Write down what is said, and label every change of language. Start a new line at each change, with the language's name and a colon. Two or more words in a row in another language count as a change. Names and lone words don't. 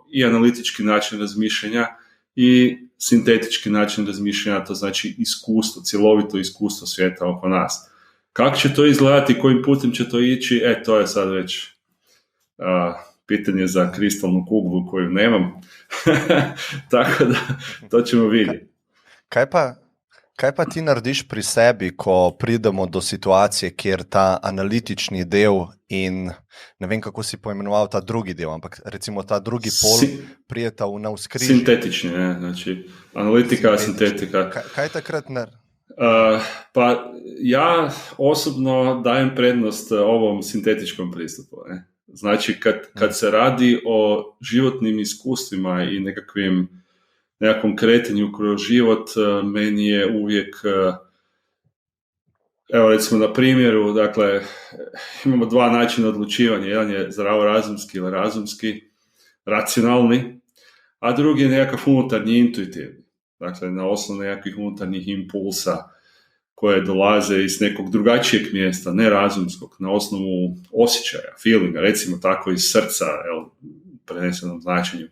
Croatian: I analitički način razmišljanja i sintetički način razmišljanja, to znači iskustvo, cjelovito iskustvo svijeta oko nas. Kako će to izgledati, kojim putem će to ići, to je sad već pitanje za kristalnu kuglu koju nemam. Tako da, to ćemo vidjeti.
Slovenian: Kaj pa ti narediš pri sebi, ko pridemo do situacije, kjer ta analitični del in ne vem, kako si poimenoval ta drugi del, ampak recimo ta drugi pol prijeta v navzkrižje. Sintetični, ne?
Croatian: Znači analitika, sintetika.
Slovenian: Kaj takrat
Croatian: pa ja osobno dajem prednost ovom sintetičkom pristupu. Ne? Znači kad se radi o životnim iskustvima i nekakvom kretanju kroz život, meni je uvijek, evo recimo na primjeru, dakle, imamo dva načina odlučivanja, jedan je zdravorazumski ili razumski, racionalni, a drugi je nekakav unutarnji, intuitivni, dakle na osnovu nekakvih unutarnjih impulsa koje dolaze iz nekog drugačijeg mjesta, ne razumskog, na osnovu osjećaja, feelinga, recimo tako iz srca, prenesenom značenju.